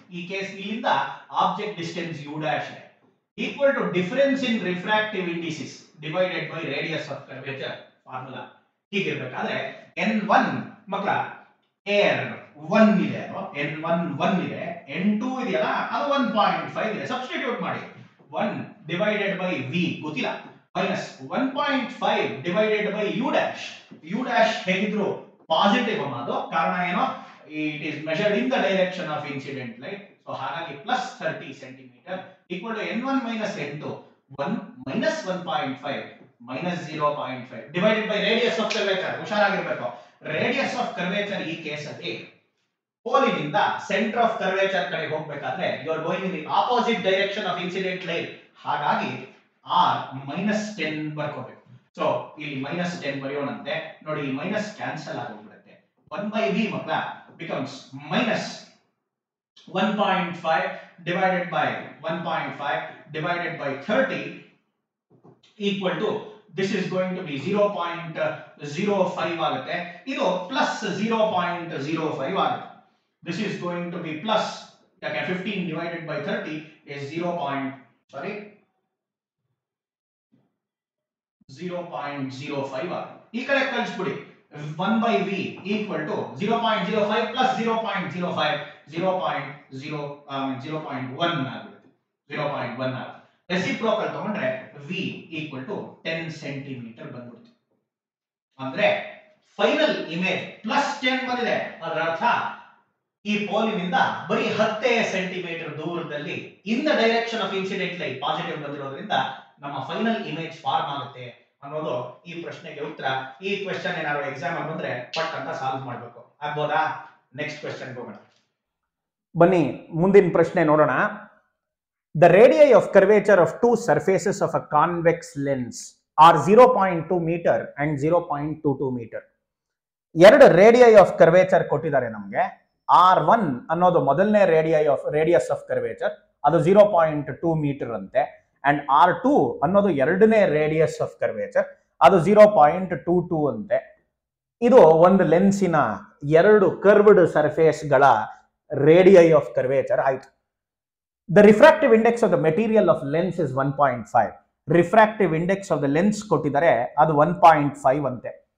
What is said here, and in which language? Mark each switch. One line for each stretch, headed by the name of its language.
Kannada: ಈ ಕೇಸ್ ಇಲ್ಲಿಂದ
English: object distance u dash equal to difference in refractive indices divided by radius of curvature formula.
Kannada: ಹೀಗಿರಬೇಕಾದ್ರೆ n1 ಮಕ್ಕಳ air 1 ಇದೆ, n1 1 ಇದೆ, n2 ಇದೆಯಲ್ಲ ಅದು 1.5 ಇದೆ. ಸಬ್ಸ್ಟಿಟ್ಯೂಟ್ ಮಾಡಿ
English: 1 divided by v ಗೊತ್ತಿಲ್ಲ minus 1.5 divided by u dash.
Kannada: u dash ಹೇಗಿದ್ರು positive ಅನ್ನೋದು ಕಾರಣ ಏನೋ
English: it is measured in the direction of incident light. So ಹಾಗಾಗಿ plus 30 centimeter equal to n1 minus n2 1 minus 1.5 minus 0.5 divided by radius of curvature.
Kannada: ಹುಷಾರಾಗಿರಬೇಕು. Radius of curvature ಈ ಕೇಸಲ್ಲಿ ಪೋಲಿನಿಂದ centre of curvature ಕಡೆ ಹೋಗಬೇಕಾದ್ರೆ
English: You are going in the opposite direction of incident light.
Kannada: ಹಾಗಾಗಿ r -10 ಬರ್ಕೋಬೇಕು. So ಇಲ್ಲಿ -10 ಬರೆಯೋಣಂತೆ. ನೋಡಿ ಈ minus cancel ಆಗೋಗ್ಬಿಡುತ್ತೆ.
English: 1/v ಮಕ್ಕಳ becomes minus 1.5 divided by 1.5 divided by 30 equal to this is going to be 0.05 ಆಗುತ್ತೆ.
Kannada: ಇದು plus 0.05 ಆಗುತ್ತೆ.
English: This is going to be plus 15 divided by 30 is 0.05 ಆಗುತ್ತೆ.
Kannada: ಈ ಕಡೆ ಕಳಿಸ್ಬಿಡಿ 1/v equal to 0.05 plus 0.05 0.1 ಆಗುತ್ತೆ. 0.1 ಆಗುತ್ತೆ. ರೆಸಿಪ್ರೋಕಲ್ ತಗೊಂಡ್ರೆ v equal to 10 ಸೆಂಟಿಮೀಟರ್ ಬಂದ್ಬಿಡುತ್ತೆ. ಅಂದ್ರೆ ಫೈನಲ್ ಇಮೇಜ್ +10 ಬಂದಿದೆ. ಅದರ ಅರ್ಥ ಈ ಪೋಲಿನಿಂದ ಬರೀ 10 ಸೆಂಟಿಮೀಟರ್ ದೂರದಲ್ಲಿ
English: in the direction of incident light
Kannada: positive ಬಂದಿರೋದ್ರಿಂದ ನಮ್ಮ ಫೈನಲ್ ಇಮೇಜ್ ಫಾರ್ಮ್ ಆಗುತ್ತೆ ಅನ್ನೋದು ಈ ಪ್ರಶ್ನೆಗೆ ಉತ್ತರ. ಈ ಕ್ವೆಶ್ಚನ್ ಏನಾದ್ರು ಎಕ್ಸಾಮ್ ಅಲ್ಲಿ ಬಂದ್ರೆ ಪಟ್ ಅಂತ ಸಾಲ್ವ್ ಮಾಡಬೇಕು. ಆಗ್ಬೋದಾ? ನೆಕ್ಸ್ಟ್ ಕ್ವೆಶ್ಚನ್ ಹೋಗೋಣ ಬನ್ನಿ. ಮುಂದಿನ ಪ್ರಶ್ನೆ ನೋಡೋಣ.
English: The radii of curvature of two surfaces of a convex lens are 0.2 meter and 0.22 meter.
Kannada: ಎರಡು ರೇಡಿಯೈ ಆಫ್ ಕರ್ವೇಚರ್ ಕೊಟ್ಟಿದ್ದಾರೆ ನಮಗೆ. R1 ಅನ್ನೋದು ಮೊದಲನೇ ರೇಡಿಯಸ್ ಆಫ್ ಕರ್ವೇಚರ್, ಅದು 0.2 ಮೀಟರ್ ಅಂತೆ. ಅಂಡ್ R2 ಅನ್ನೋದು ಎರಡನೇ ರೇಡಿಯಸ್ ಆಫ್ ಕರ್ವೇಚರ್, ಅದು 0.22 ಅಂತೆ. ಇದು ಒಂದು ಲೆನ್ಸಿನ ಎರಡು ಕರ್ವ್ಡ್ ಸರ್ಫೇಸ್ಗಳ ರೇಡಿಯೈ ಆಫ್ ಕರ್ವೇಚರ್ ಆಯ್ತು.
English: The refractive index of the material of lens is 1.5. Refractive index of the lens
Kannada: ಕೊಟ್ಟಿದ್ದಾರೆ, ಅದು 1.5 ಅಂತೆ.